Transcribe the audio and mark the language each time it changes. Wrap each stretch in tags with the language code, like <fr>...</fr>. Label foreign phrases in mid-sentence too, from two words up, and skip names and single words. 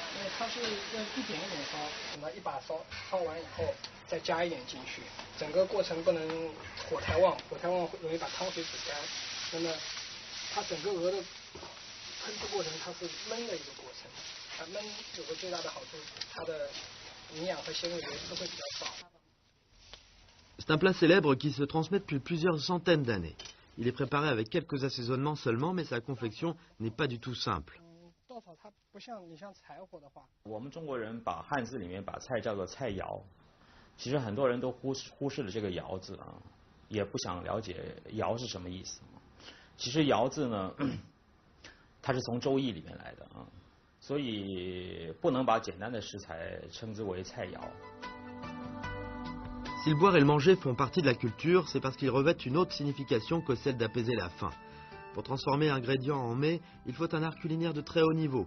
<zh>因为它是要一点一点烧，等它一把烧完以后，再加一点进去。整个过程不能火太旺，火太旺容易把汤水煮干。那么它整个鹅的烹制过程，它是焖的一个过程。它焖有个最大的好处，它的营养和纤维流失会比较少。</zh> <fr>C'est un plat célèbre qui se transmet depuis plusieurs centaines d'années. Il est préparé avec quelques assaisonnements seulement, mais sa confection n'est pas du tout simple.</fr> <zh>稻草它不像你像柴火的话，我们中国人把汉字里面把菜叫做菜肴，其实很多人都忽视了这个肴字啊，也不想了解肴是什么意思。其实肴字呢，它是从周易里面来的啊，所以不能把简单的食材称之为菜肴。</zh> <fr>Si le boire et le manger font partie de la culture, c'est parce qu'ils revêtent une autre signification que celle d'apaiser la faim. Pour transformer un ingrédient en mets, il faut un art culinaire de très haut niveau.</fr>